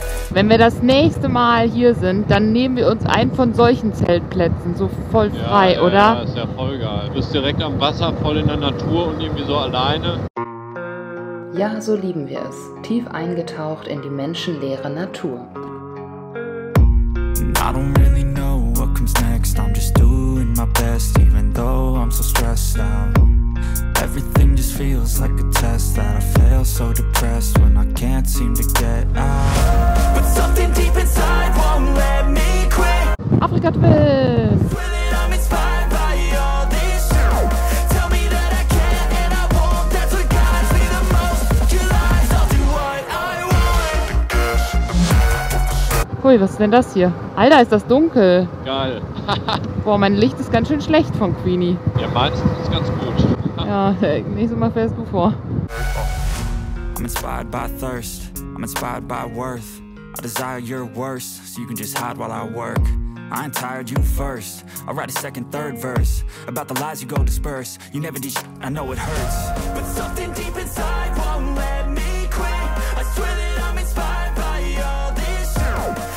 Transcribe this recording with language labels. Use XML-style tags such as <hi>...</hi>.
<de>Wenn wir das nächste Mal hier sind, dann nehmen wir uns einen von solchen Zeltplätzen, so voll frei, oder? Ja, ist ja voll geil. Du bist direkt am Wasser, voll in der Natur und irgendwie so alleine. Ja, so lieben wir es. Tief eingetaucht in die menschenleere Natur.</de> <en>I don't really know what comes next. I'm just doing my best, even though I'm so stressed out. Everything just feels like a test that I fail, so depressed when I can't seem to get out. But something deep inside won't let me quit. Afrika Twist! I'm inspired by all this shit. Tell me that I can and I won't. That's what guides me the most. Your lies, I'll do what I want.</en> <de>Hui, was ist denn das hier? Alter, ist das dunkel. Geil. Boah, mein Licht ist ganz schön schlecht von Queenie. Ja, meins ist ganz gut. Ja, nächstes Mal fährst du vor.</de> <en>I'm inspired by thirst. I'm inspired by worth. I desire your worst, so you can just hide while I work. I ain't tired, you first. I'll write a second, third verse about the lies you go disperse. You never did shit, I know it hurts. But something deep inside won't let me quit. I swear that I'm inspired by all this shit.</en>